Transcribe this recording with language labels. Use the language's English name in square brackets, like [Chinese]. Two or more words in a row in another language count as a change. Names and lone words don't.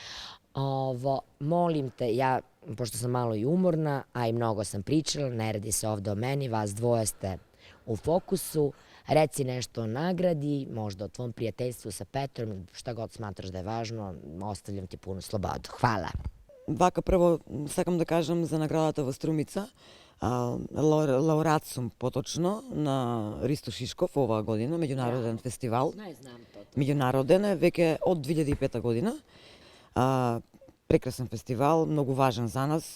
[Serbian] Molim te, ja, pošto sam malo i umorna, a i mnogo sam pričala, ne radi se ovde o meni, vas dvoje ste u fokusu, reci nešto o nagradi, možda o tvom prijateljstvu sa Petrom, šta god smatraš da je važno, ostavljam ti punu slobodu. Hvala. [Macedonian] Вака, прво сакам да кажам за наградата во Струмица. Лауреат сум поточно на Ристо Шишков оваа година, меѓународен фестивал. Не знам тоа. Меѓународен е веќе од 2005 година. Прекрасен фестивал, многу важен за нас.